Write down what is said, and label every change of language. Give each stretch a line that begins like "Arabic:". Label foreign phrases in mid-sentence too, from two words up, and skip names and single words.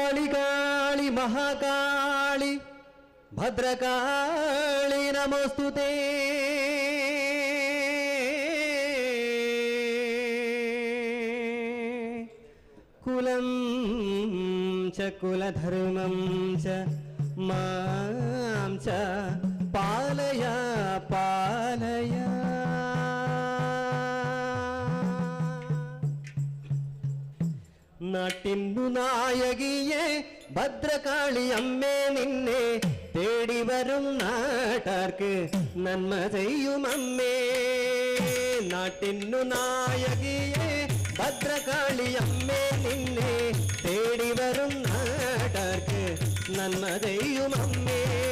Sanskrit: ಕಾಳಿ ಮಹಾಕಾಳಿ ಭದ್ರಕಾಳಿ ನಮೋಸ್ತುತೇ. ಕುಲಂ ಚ ಕುಲಧರ್ಮಂ ಚ ಮಾಂ ಚ ಪಾಲಯ ಪಾಲಯ.
Malayalam: നാട്ടിന്നു നായകിയെ ഭദ്രകാളി അമ്മേ നിന്നെ തേടി വരും നാട്ടാർക്ക് നന്മ ചെയ്യും അമ്മേ. നാട്ടിന്നു നായകിയെ ഭദ്രകാളി അമ്മേ നിന്നെ തേടി വരും നാട്ടാർക്ക് നന്മ ചെയ്യും അമ്മേ.